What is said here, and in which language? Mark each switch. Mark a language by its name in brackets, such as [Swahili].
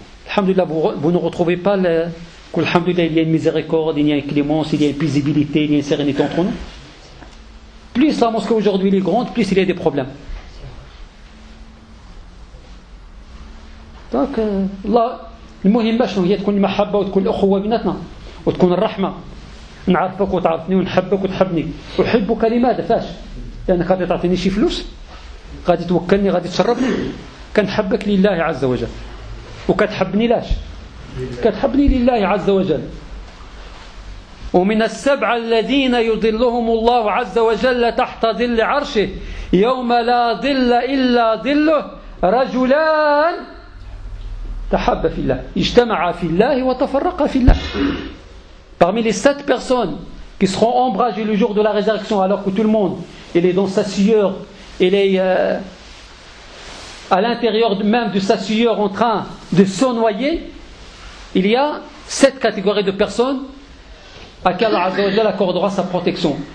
[French] Alhamdulillah, vous ne retrouvez pas qu'alhamdulillah, il y a une miséricorde, il y a une clémence, il y a une paisibilité, il y a une sérénité entre nous. Plus la mosquée aujourd'hui est grande, plus il y a des problèmes. Donc, là, le mohim bachon, il y a une mahabba, il y a une rahma. [Arabic] نعرفك وتعرفني ونحبك وتحبني احبك لماذا فاش لانك غادي تعطيني شي فلوس غادي توكلني غادي تشربني كنحبك لله عز وجل وكتحبني لاش كتحبني لله عز وجل ومن السبع الذين يضلهم الله عز وجل تحت ظل عرشه يوم لا ظل الا ظله رجلان تحب في الله اجتمع في الله وتفرق في الله. [French] Parmi les sept personnes qui seront ombragées le jour de la résurrection, alors que tout le monde il est dans sa sueur, il est à l'intérieur même de sa sueur en train de se noyer, il y a sept catégories de personnes à qui Allah Azza wa Jalla accordera sa protection.